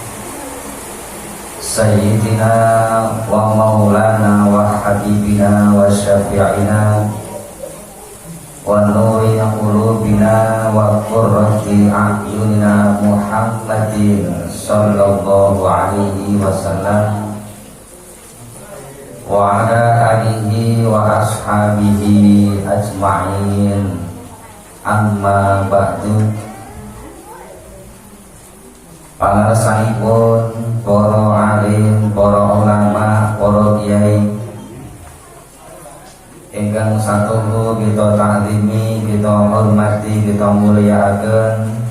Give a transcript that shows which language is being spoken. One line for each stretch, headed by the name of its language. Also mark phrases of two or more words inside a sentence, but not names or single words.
Arabic: سيدنا ومولانا وحبيبنا وشفيعنا ونور قلوبنا وقرة أعيننا محمد صلى الله عليه وسلم وعلى آله وأصحابه أجمعين. أما بعد.
Javanese: Pangarsanipun para alim, para ulama, para kiai ingkang satuhu kita ta'zimi, kita hormati, kita mulyakaken.